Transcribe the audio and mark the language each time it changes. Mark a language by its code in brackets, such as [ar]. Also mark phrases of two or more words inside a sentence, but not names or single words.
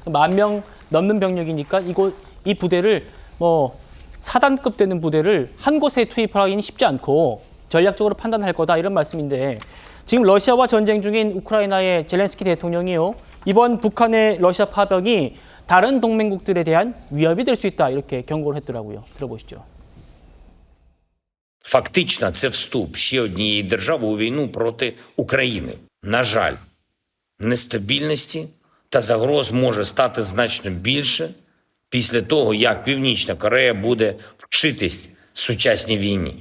[ko] 10,000명 넘는 병력이니까 이 부대를 뭐 사단급 되는 부대를 한 곳에 투입하기는 쉽지 않고 전략적으로 판단할 거다 이런 말씀인데 지금 러시아와 전쟁 중인 우크라이나의 젤렌스키 대통령이요. 이번 북한의 러시아 파병이 다른 동맹국들에 대한 위협이 될 수 있다 이렇게 경고를 했더라고요. 들어보시죠. [uk] Фактично, це вступ ще однієї держави у війну проти України. На жаль, нестабільності та загроз може стати значно більше після того, як Північна Корея буде вчитись сучасній війні.